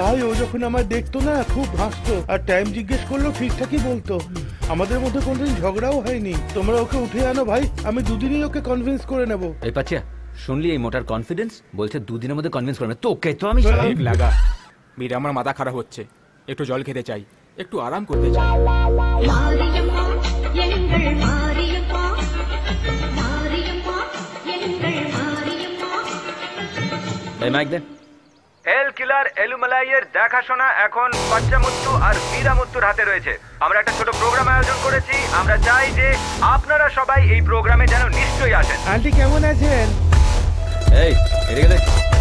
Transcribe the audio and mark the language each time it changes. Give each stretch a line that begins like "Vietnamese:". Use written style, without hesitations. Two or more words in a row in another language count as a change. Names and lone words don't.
Bangla: ভাই ও যখন আমার দেখতো না খুব হাসতো, আর টাইম জিজ্ঞেস করলো ঠিকঠাকই বলতো। আমাদের মধ্যে কোনদিন ঝগড়াও হয়নি। তোমরা ওকে উঠে আনো ভাই, আমি দুদিনই ওকে কনভিন্স করে নেব। এই পাচ্ছিয়া, শুনলি এই মোটার কনফিডেন্স? বলছে দুদিনের মধ্যে কনভিন্স করবে। তোকে তো আমি এক লাগা মেয়েটা, আমার মাথা খারাপ হচ্ছে, একটু জল খেতে চাই, একটু আরাম করতে চাই।
Tamil: மாரியம்மா எங்கள் மாரியம்மா மாரியம்மா எங்கள் மாரியம்மா
Bangla: এই মাইক দে। এল কিলার এলুমালাইয়ের দেখাশোনা এখন পাচ্চামুত্তু আর বীরামুত্তুর হাতে রয়েছে। আমরা একটা ছোট প্রোগ্রাম আয়োজন করেছি, আমরা চাই যে আপনারা সবাই এই প্রোগ্রামে যেন নিশ্চয়ই আসেন। আন্টি কেমন আছেন? এই এদিকে দে।